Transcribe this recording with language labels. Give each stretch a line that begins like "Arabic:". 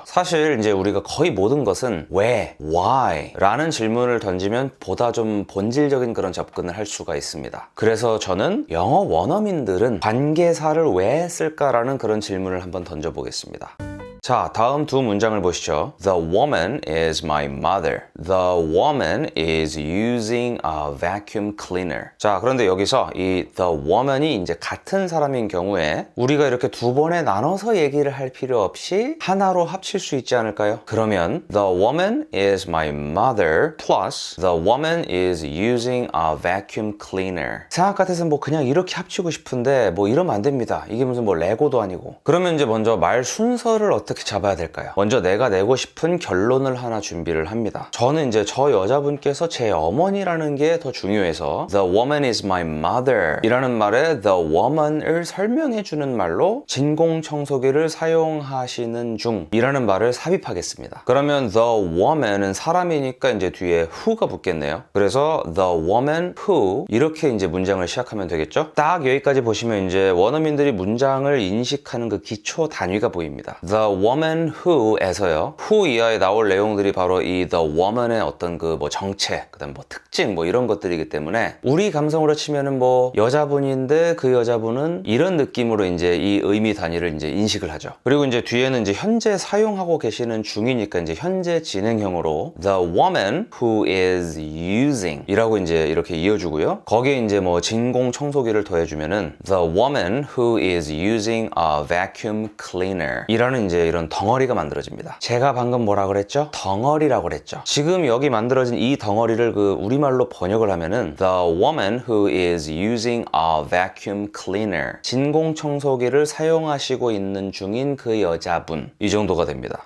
Korean: 사실 이제 우리가 거의 모든 것은 왜, why 라는 질문을 던지면 보다 좀 본질적인 그런 접근을 할 수가 있습니다. 그래서 저는 영어 원어민들은 관계사를 왜 쓸까라는 그런 질문을 한번 던져보겠습니다. 자, 다음 두 문장을 보시죠.
English: The woman is my mother. The woman is using a vacuum cleaner.
Korean: 자, 그런데 여기서 이
English: the woman
Korean: 이 이제 같은 사람인 경우에 우리가 이렇게 두 번에 나눠서 얘기를 할 필요 없이 하나로 합칠 수 있지 않을까요?
English: 그러면 the woman is my mother plus the woman is using a vacuum cleaner.
Korean: 생각 같아서 그냥 이렇게 합치고 싶은데 이러면 안 됩니다. 이게 무슨 레고도 아니고. 그러면 이제 먼저 말 순서를 어떻게 잡아야 될까요? 먼저 내가 내고 싶은 결론을 하나 준비를 합니다. 저는 이제 저 여자분께서 제 어머니라는 게 더 중요해서
English: The woman is my mother
Korean: 이라는 말에
English: The woman
Korean: 을 설명해주는 말로 진공청소기를 사용하시는 중 이라는 말을 삽입하겠습니다. 그러면
English: The woman
Korean: 은 사람이니까 이제 뒤에 who가 붙겠네요. 그래서
English: The woman who
Korean: 이렇게 이제 문장을 시작하면 되겠죠? 딱 여기까지 보시면 이제 원어민들이 문장을 인식하는 그 기초 단위가 보입니다.
English: The woman who
Korean: 에서요. who 이하에 나올 내용들이 바로 이
English: the woman
Korean: 의 어떤 그 정체, 그다음 특징 이런 것들이기 때문에 우리 감성으로 치면은 여자분인데 그 여자분은 이런 느낌으로 이제 이 의미 단위를 이제 인식을 하죠. 그리고 이제 뒤에는 이제 현재 사용하고 계시는 중이니까 이제 현재 진행형으로
English: the woman who is using
Korean: 이라고 이제 이렇게 이어주고요. 거기에 이제 진공 청소기를 더해주면은
English: the woman who is using a vacuum cleaner
Korean: 이라는 이제 이런 덩어리가 만들어집니다. 제가 방금 뭐라 그랬죠? 덩어리라고 그랬죠. 지금 여기 만들어진 이 덩어리를 그 우리말로 번역을 하면은
English: The woman who is using a vacuum cleaner.
Korean: 진공청소기를 사용하시고 있는 중인 그 여자분. 이 정도가 됩니다.